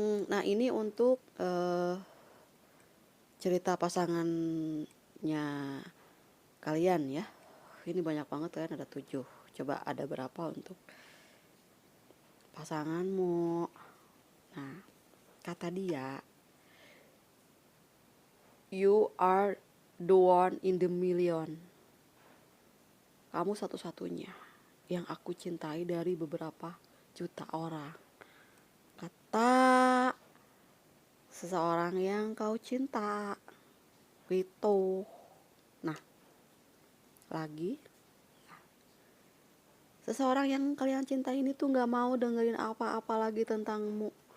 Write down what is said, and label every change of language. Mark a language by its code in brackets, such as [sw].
[id] Nah ini untuk cerita pasangannya kalian ya. Ini banyak banget kan, ada 7. Coba ada berapa untuk pasanganmu. Nah, kata dia, [en] you are the one in the million. [id] Kamu satu-satunya yang aku cintai dari beberapa juta orang. Kata seseorang yang kau cinta. Gitu. Nah, lagi, seseorang yang kalian cintai ini tuh gak mau dengerin apa-apa lagi tentangmu.